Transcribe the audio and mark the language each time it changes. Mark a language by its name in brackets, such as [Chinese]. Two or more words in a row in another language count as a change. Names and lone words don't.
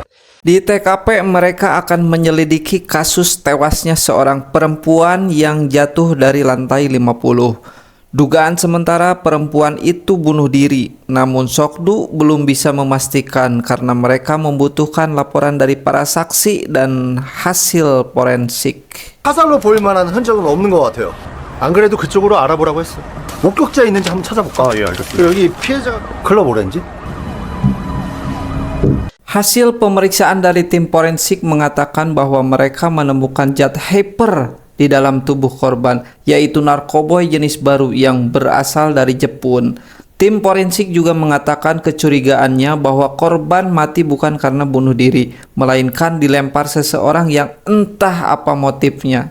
[Indonesian] Di TKP mereka akan menyelidiki kasus tewasnya seorang perempuan yang jatuh dari lantai 50. Dugaan sementara perempuan itu bunuh diri, namun Sokdu belum bisa memastikan karena mereka membutuhkan laporan dari para saksi dan hasil forensik. [Korean] 화살로 보일 만한 흔적은 없는 것 같아요. 안 그래도 그쪽으로 알아보라고 했어. 목격자 있는지 한번 찾아볼까? 예, 알겠습니다. 여기 피해자가 클럽 오렌지? [Indonesian] Hasil pemeriksaan dari tim forensik mengatakan bahwa mereka menemukan zat hyper di dalam tubuh korban, yaitu narkoboy jenis baru yang berasal dari Jepun. Tim forensik juga mengatakan kecurigaannya bahwa korban mati bukan karena bunuh diri, melainkan dilempar seseorang yang entah apa motifnya.